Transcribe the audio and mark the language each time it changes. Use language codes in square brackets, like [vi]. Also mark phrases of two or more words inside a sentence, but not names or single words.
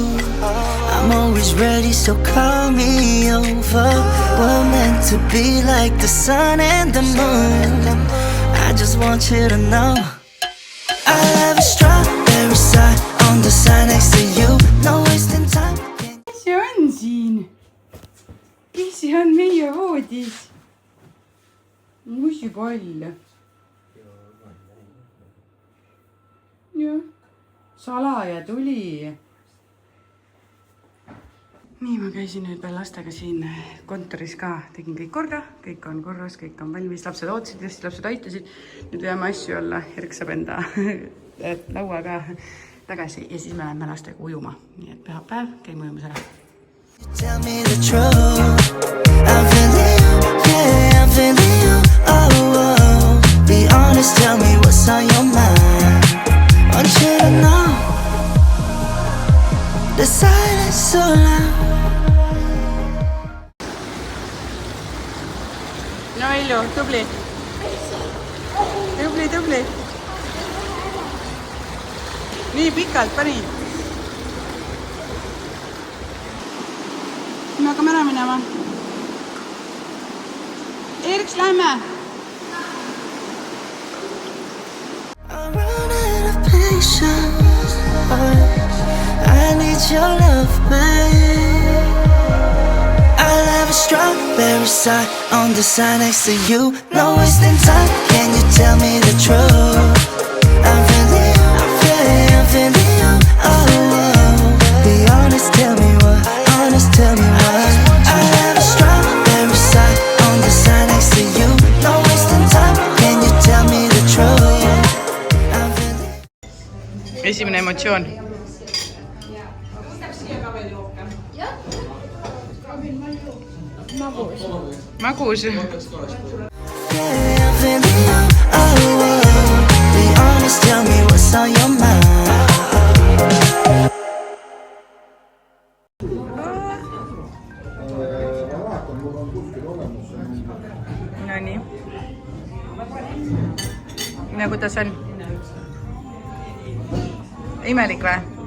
[en] I'm always ready, so call me over. We're meant to be like the sun and the moon. I just want you to know I love a strawberry side on the side next to you. No wasting time. [et] Mis see on siin? Mis see on meie voodis? Mussipall. Jah, salaja tuli. Nii, ma käisin nüüd veel lastega siin kontoris ka, tegin kõik korda, kõik on korras, kõik on valmis, lapsed ootasid, hästi lapsed aitasid. Nüüd veame asju alla, Erik saab enda lauaga tagasi ja siis me läheme lastega ujuma. Nii et pühapäev, käime ujumas ära. [en] Tell me the truth. I'm feeling you, yeah, I'm feeling you. Oh, oh. Be honest, tell me what's on your mind. Want you to know the silence so loud. [et] No Ilju, tubli. Tubli. Nii pikalt pani. Me hakkame ära minema. Eriks, lähme. [en] I'm running out of patience. I need your love, babe. I'll have a strawberry side on the side next to you. No wasting time. Can you tell me the truth? I'm feeling you, yeah, I'm feeling you. Oh, oh. Be honest, tell me what. Honest, tell me what. I'll have a strawberry side on the side next to you. No wasting time. Can you tell me the truth? I'm feeling. [et] Esimene emotsioon. Magus. [en] Yeah, I'm feeling you. Oh, oh. Be honest, tell me what's on your mind. [et] Nonii. No kuidas on? Imelik või?